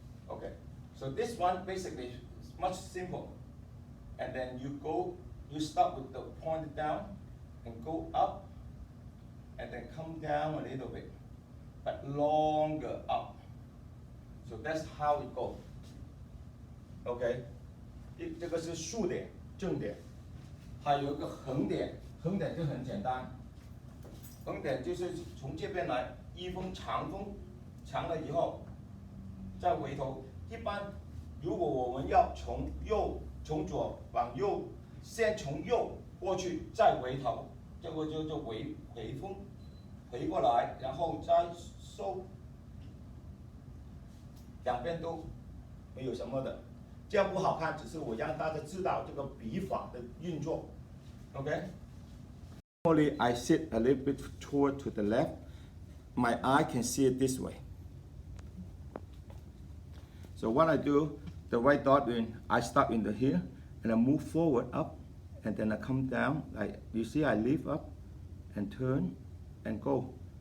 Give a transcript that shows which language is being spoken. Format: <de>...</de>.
<en>Okay, so this one basically is much simple. And then you start with the point down, and go up, and then come down a little bit, but longer up. So that's how it goes.</en> <zh>OK， 这个是竖点、正点，还有一个横点，横点就很简单，横点就是从这边来，一锋长锋，长了以后再回头。一般如果我们要从左往右，先从右过去，再回头，这个就回锋，回过来，然后再收，两边都没有什么的。这样不好看，只是我让大家知道这个笔法的运作。 OK。</zh> <en>Normally, I sit a little bit toward to the left. My eye can see it this way. So what I do, the right dot in, I start in the here, and I move forward up, and then I come down. Like you see, I lift up, and turn, and go.</en>